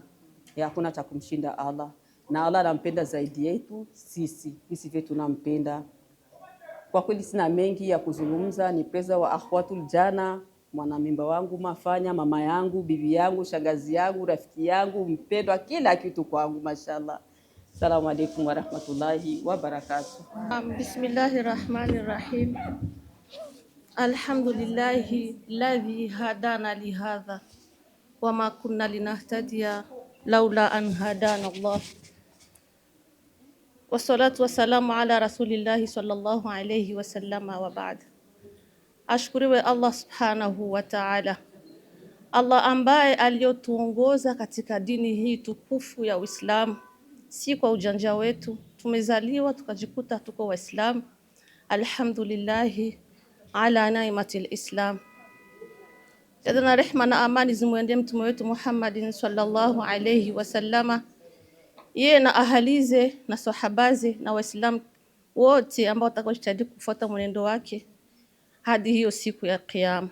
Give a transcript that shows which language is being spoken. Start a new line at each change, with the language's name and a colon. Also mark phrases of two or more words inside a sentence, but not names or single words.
Swahili: Hakuna cha kumshinda Allah. Na Allah anampenda zaidi yetu sisi. Sisi vile tunampenda. Kwa kweli sina mengi ya kuzungumza, ni preza wa akhwatul jana, mwanamimba wangu Mafanya, mama yangu, bibi yangu, shangazi yangu, rafiki yangu, mpendwa, kila kitu kwangu, mashallah.
Arabic: السلام عليكم ورحمة الله وبركاته. بسم الله الرحمن الرحيم. الحمد لله الذي هدانا لهذا وما كنا لنهتدي لولا أن هدانا الله. والصلاة والسلام على رسول الله صلى الله عليه وسلم وبعد.
Swahili: Ashkuriwe Allah
Arabic: سبحانه وتعالى,
Swahili: Allah ambaye aliyotuongoza katika dini hii tukufu ya Uislamu, si kwa ujanja wetu. Tumezaliwa tukajikuta tuko Waislamu.
Arabic: الحمد لله على نعمة الإسلام.
Swahili: Jadana rehma na amani zimwendee mtume wetu Muhammadin
Arabic: صلى الله عليه وسلم,
Swahili: yeye na ahalize na sahabaze na Waislamu wote ambao watakaojitahidi kufuata mwenendo wake hadi hiyo siku ya Kiyama.